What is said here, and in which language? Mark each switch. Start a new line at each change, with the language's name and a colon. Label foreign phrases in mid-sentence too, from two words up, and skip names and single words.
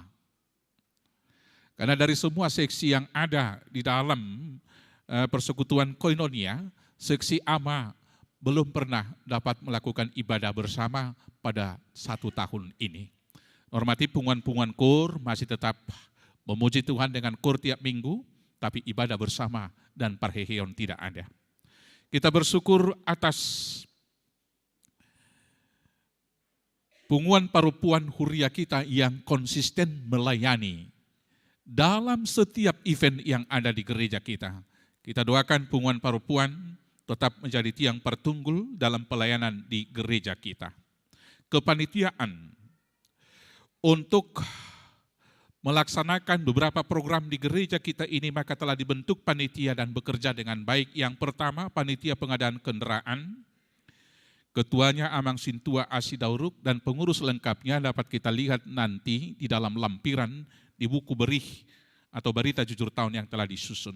Indonesian: Karena dari semua seksi yang ada di dalam persekutuan Koinonia, seksi AMA belum pernah dapat melakukan ibadah bersama pada 1 tahun ini. Normatif punguan-punguan kur masih tetap memuji Tuhan dengan kur tiap minggu, tapi ibadah bersama dan parheheon tidak ada. Kita bersyukur atas
Batak Toba: punguan parupuan huria
Indonesian: kita yang konsisten melayani dalam setiap event yang ada di gereja kita. Kita doakan
Batak Toba: punguan parupuan
Indonesian: tetap menjadi tiang pertunggul dalam pelayanan di gereja kita. Kepanitiaan untuk melaksanakan beberapa program di gereja kita ini, maka telah dibentuk panitia dan bekerja dengan baik. Yang pertama, panitia pengadaan kendaraan, ketuanya
Batak Toba: Amang Sintua
Indonesian: Asidauruk, dan pengurus lengkapnya dapat kita lihat nanti di dalam lampiran di buku berih atau berita jujur tahun yang telah disusun.